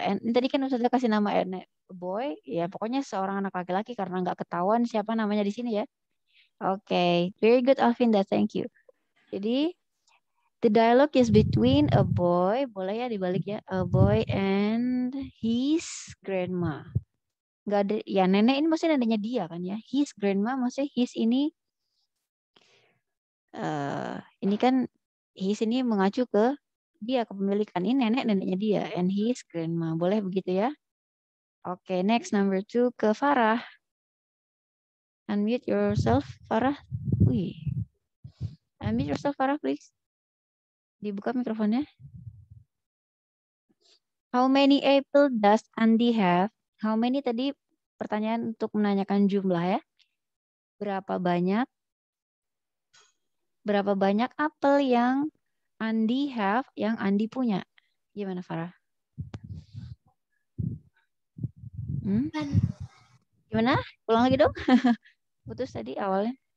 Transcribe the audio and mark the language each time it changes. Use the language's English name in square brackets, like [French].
[Indonesian] And tadi kan Ustazah kasih nama and boy, ya pokoknya seorang anak laki-laki karena nggak ketahuan siapa namanya di sini ya. [English] Oke, very good Alvinda, thank you. Jadi the dialogue is between a boy, [Indonesian] boleh ya dibalik ya, [English] a boy and his grandma. [Indonesian] Nggak ada, ya nenek ini maksudnya neneknya dia kan ya. His grandma maksudnya his ini kan his ini mengacu ke dia, kepemilikan ini neneknya dia, [English] and his grandma. [Indonesian] Boleh begitu ya? [English] Oke, next number 2 ke Farah. Unmute yourself, Farah. Wih. Unmute yourself, Farah, please. [Indonesian] Dibuka mikrofonnya. [English] How many apple does Andy have? [Indonesian] How many tadi pertanyaan untuk menanyakan jumlah ya. Berapa banyak apel yang Andy have, yang Andy punya? Gimana, Farah? Gimana? Ulang lagi dong. Putus tadi awalnya.